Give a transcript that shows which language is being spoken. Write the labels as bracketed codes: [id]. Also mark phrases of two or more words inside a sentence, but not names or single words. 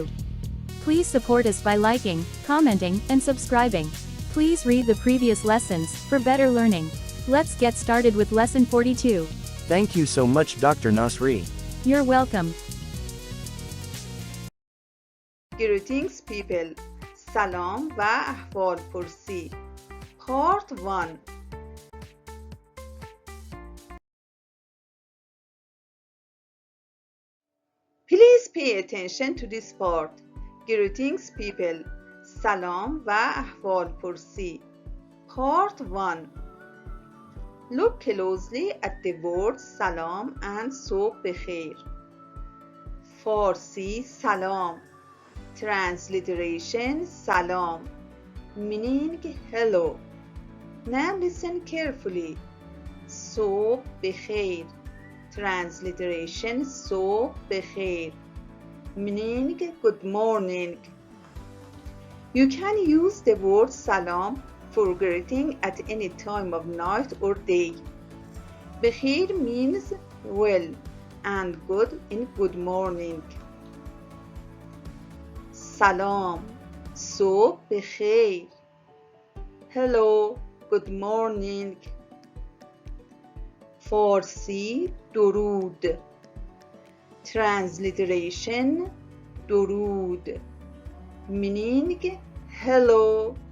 [en] Please support us by liking, commenting, and subscribing. Please read the previous lessons for better learning. Let's get started with lesson 42. Thank you so much, Dr. Nasri. You're welcome. Greetings people. [fa] سلام و احوال پرسی. [en] Part 1. Please pay attention to this part. Greetings people. سلام و احوال پرسی. Part 1. Look closely at the words salam and [fa] صبح بخیر. [en] Farsi salam. Transliteration salam, meaning hello. Now listen carefully. [fa] صبح بخیر. [en] Transliteration [fa] صبح بخیر, [en] meaning good morning. You can use the word salam for greeting at any time of night or day. بخیر means well and good in good morning. Salam, [fa] صبح بخیر. [en] Hello, good morning. Farsi درود. Transliteration درود, meaning hello.